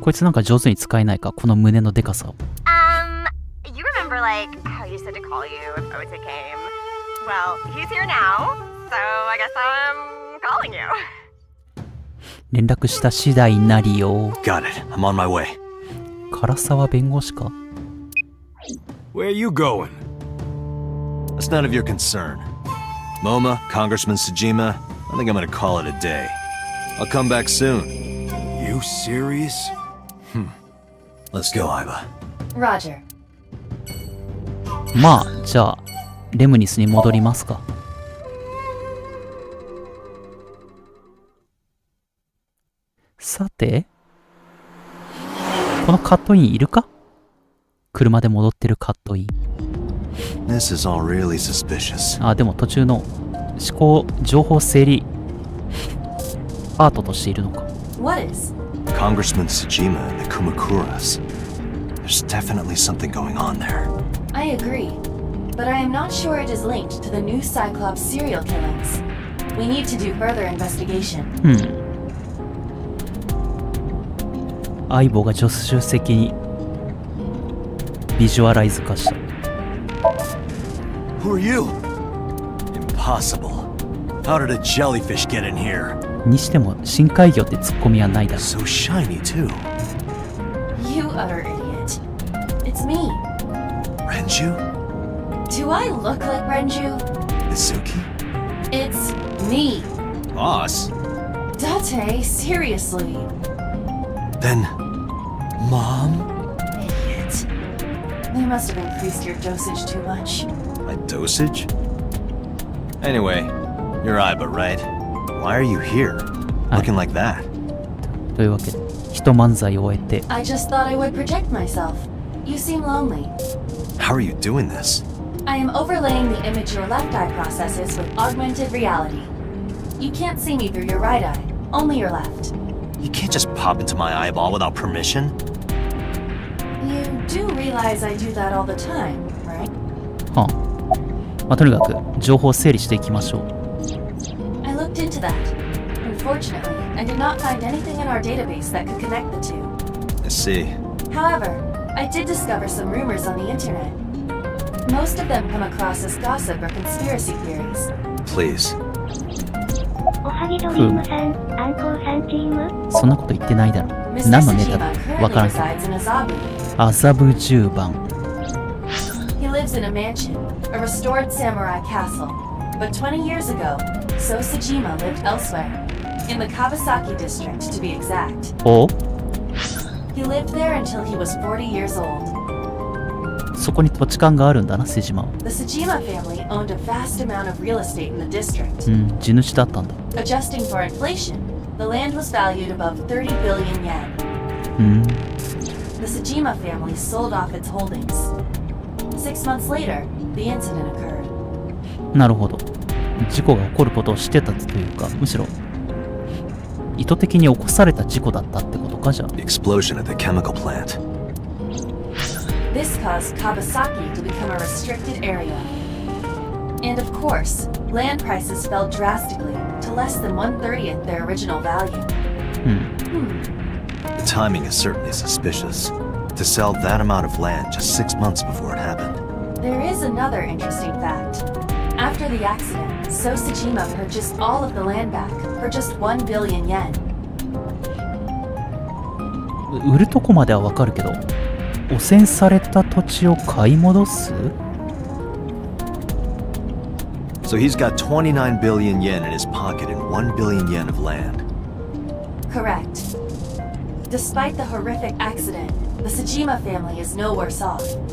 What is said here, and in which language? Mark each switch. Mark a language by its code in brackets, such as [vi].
[ja] こいつなんか上手に使えないか、この胸のデカさを。 [en] You remember, like, how you said to call you if Ota came? Well, he's here now, so I guess I'm calling you. [ja] 連絡した次第なりよ。 [en] Got it. I'm on my way. [ja] 唐沢弁護士か。 [en] Where you going? That's none of your concern. MoMA, Congressman Tsujima, I think I'm gonna call it a day. I'll come back soon. You serious? Let's go, Aiba. Roger. [ja] まあ、じゃあ、レムニスに戻りますか。さて、このカットインいるか？車で戻ってるカットイン。 [en] This is all really suspicious. [ja] あ、でも途中の思考、情報整理アートとしているのか。 [en] What is? Congressman Tsujima and the Kumakuras. There's definitely something going on there. I agree. But I am not sure it is linked to the new Cyclops serial killings. We need to do further investigation. [ja] 相棒が助手席にビジュアライズ化した。 [en] Who are you? Impossible. How did a jellyfish get in here? [ja] にしても深海魚ってツッコミはないだろ。 [en] So shiny, too. You utter idiot. It's me. Renju? Do I look like Renju? Mizuki? It's me. Boss? Date, seriously. Then... Mom? Idiot. They must have increased your dosage too much. My dosage? Anyway, you're Aiba, right? Why are you here? Looking like that? [ja] というわけで、一漫才を終えて、 [en] I just thought I would project myself. You seem lonely. How are you doing this? I am overlaying the image your left eye processes with augmented reality. You can't see me through your right eye, only your left. You can't just pop into my eyeball without permission. You do realize I do that all the time, right? [ja] はあ。まあ、とにかく情報を整理していきましょう。 [en] I looked into that. Unfortunately, I did not find anything in our database that could connect the two. I see. However, I did discover some rumors on the internet. Most of them come across as gossip or conspiracy theories. Please. [ja] おはぎドリームさん、アンコウさんチーム。そんなこと言ってないだろ。 [en] Mr. [ja] 何のネタだ [en] Tsujima [ja] わ [en] currently [ja] からんけど。 [en] resides in Azabu. [ja] 麻布十番。 [en] He lives in a mansion, a restored samurai castle. But 20 years ago, So Tsujima lived elsewhere, in the Kawasaki district to be exact. [ja] お [en] He lived there until he was 40 years old. [ja] そこに土地勘があるんだな、瀬島は。 [en] The Tsujima family owned a vast amount of real estate in the district. [ja] うん、地主だったんだ。 [en] Adjusting for inflation, the land was valued above 30 billion yen. [ja] うん。 [en] The Tsujima family sold off its holdings. 6 months later, the incident occurred. [ja] なるほど。事故が起こることを知ってたというか、むしろ意図的に起こされた事故だったってことか、じゃあ。 [en] The explosion at the chemical plant. This caused Kawasaki to become a restricted area. And of course, land prices fell drastically to less than 1/30th their original value. The timing is certainly suspicious. To sell that amount of land just 6 months before it happened. There is another interesting fact. After the accident, So Tsujima purchased all of the land back for just 1 billion yen. [ja] 売るとこまではわかるけど、汚染された土地を買い戻す？ [en] So he's got 29 billion yen in his pocket and 1 billion yen of land. Correct. Despite the horrific accident, the Tsujima family is no worse off.